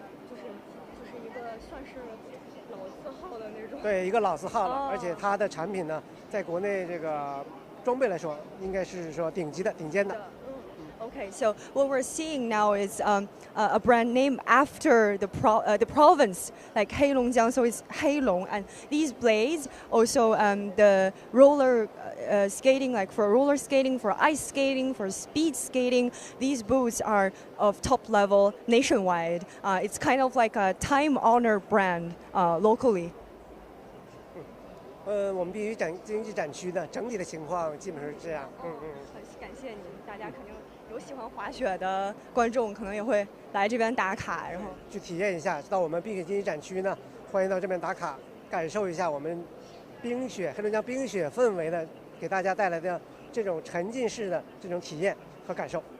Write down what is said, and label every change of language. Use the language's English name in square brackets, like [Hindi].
[Chinese] 就是一个算是老字号的那种。对，一个老字号了，而且它的产品呢，在国内这个装备来说，应该是说顶尖的。 [English] Okay, so what we're seeing now is a brand name after the province, like Heilongjiang, so it's Heilong. And these blades, also the roller skating, like for roller skating, for ice skating, for speed skating, these boots are of top level nationwide. It's kind of like a time-honored brand locally. [Chinese] 我们必须经济展区的整体的情况基本上是这样。感谢您，大家肯定有喜欢滑雪的观众，可能也会来这边打卡，然后去体验一下。到我们冰雪经济展区呢，欢迎到这边打卡，感受一下我们黑龙江冰雪氛围的，给大家带来的这种沉浸式的这种体验和感受。